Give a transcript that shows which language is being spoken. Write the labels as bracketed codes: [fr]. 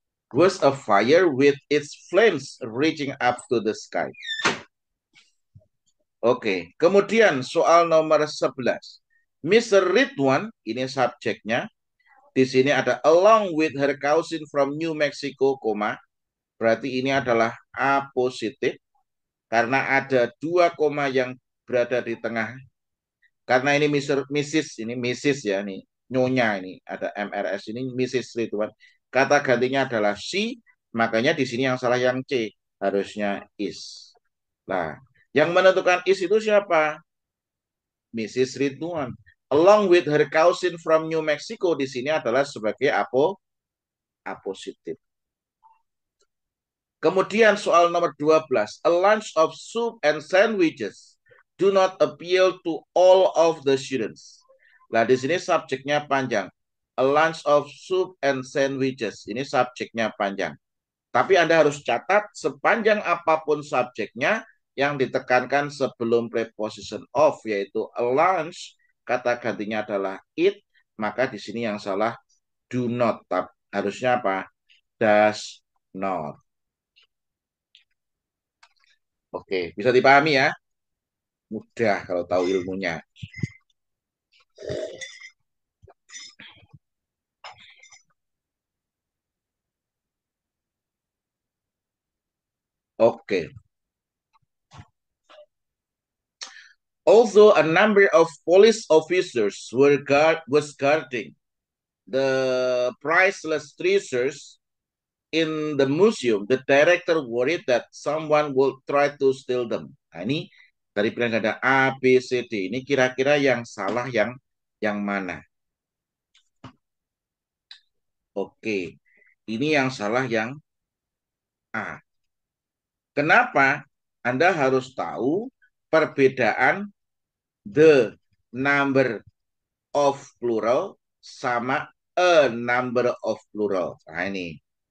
[en] Was a fire with its flames reaching up to the sky. [id] Oke, kemudian soal nomor 11. Mr. Ridwan, ini subjeknya. Di sini ada [en] along with her cousin from New Mexico, [id] koma. Berarti ini adalah A positif. Karena ada dua koma yang berada di tengah. Karena ini Mrs. ya, nih. Nyonya ini. Ada MRS ini, Mrs. Ridwan. Kata gantinya adalah she, makanya di sini yang salah yang C. Harusnya is. Nah, yang menentukan is itu siapa? Mrs. Ridwan. [en] Along with her cousin from New Mexico [id] di sini adalah sebagai apositif. Kemudian soal nomor 12. [en] A lunch of soup and sandwiches do not appeal to all of the students. [id] Nah, di sini subjeknya panjang. [en] A lunch of soup and sandwiches. [id] Ini subjeknya panjang. Tapi Anda harus catat sepanjang apapun subjeknya yang ditekankan sebelum preposition of, yaitu a lunch, kata gantinya adalah it, maka di sini yang salah do not. Harusnya apa? [en] Does not. [id] Oke, bisa dipahami ya? Mudah kalau tahu ilmunya. Oke. [en] Also, a number of police officers was guarding the priceless treasures in the museum. The director worried that someone would try to steal them. [id] Nah, ini dari pilihan ada A, B, C, D. Ini kira-kira yang salah yang mana? Oke. Ini yang salah yang A. Kenapa? Anda harus tahu perbedaan the number of plural sama a number of plural. Nah, ini.